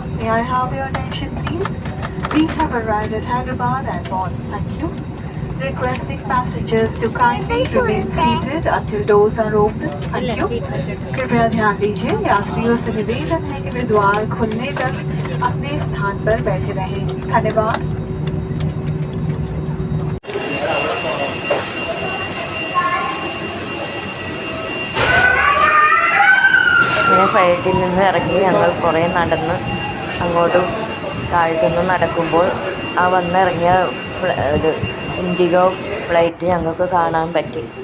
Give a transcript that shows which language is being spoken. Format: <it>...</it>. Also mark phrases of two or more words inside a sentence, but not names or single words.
<en>May I have your attention please? We have arrived at Hyderabad Airport. Thank you. Requesting passengers to kindly remain seated until doors are open. Thank you.</en> <hi>कृपया ध्यान दीजिए, यात्रियों से निवेदन है कि वे द्वार खुलने तक अपने स्थान पर बैठे रहें. धन्यवाद.</hi> <ml>അങ്ങനെ ഫ്ലൈറ്റിൽ നിന്ന് ഇറങ്ങി ഞങ്ങൾ കുറേ നടന്ന് അങ്ങോട്ടും താഴ്ത്തുനിന്ന് നടക്കുമ്പോൾ ആ വന്നിറങ്ങിയ ഇത് ഇൻഡിഗോ ഫ്ലൈറ്റ് ഞങ്ങൾക്ക് കാണാൻ പറ്റി.</ml>